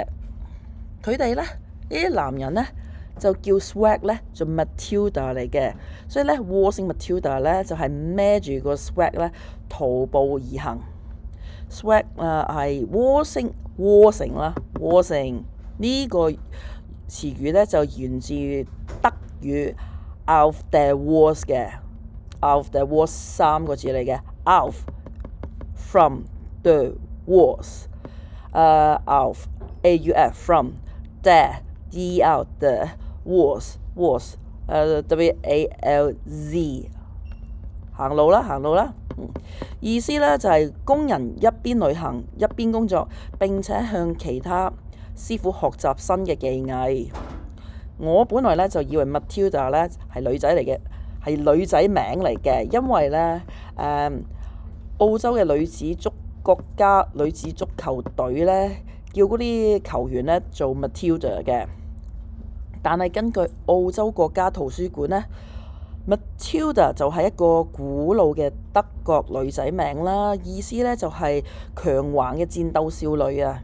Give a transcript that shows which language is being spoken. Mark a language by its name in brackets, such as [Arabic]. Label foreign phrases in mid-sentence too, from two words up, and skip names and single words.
[Cantonese] 佢哋咧呢啲男人咧就叫 swag 咧做 Matilda 嚟嘅，所以咧 waltzing Matilda 咧就係孭住個 swag 咧徒步而行。swag 係 waltzing 啦 waltzing 呢個詞語咧就源自德語 [German] auf der Walz [Cantonese] 嘅 [German] auf der Walz [Cantonese] 3 個字嚟嘅 auf [English] from the [Cantonese] walz。 [German] Auf AUF from der DL the walz WALZ [Cantonese] 行路啦，意思咧就係工人一邊旅行一邊工作，並且向其他師傅學習新嘅技藝。我本來咧就以為 Matilda 咧係女仔嚟嘅，係女仔名嚟嘅，因為咧澳洲嘅國家女子足球隊咧叫嗰啲球員咧做 Matilda 嘅，但係根據澳洲國家圖書館咧 Matilda 就係一個古老嘅德國女仔名啦，意思咧就係強橫嘅戰鬥少女啊。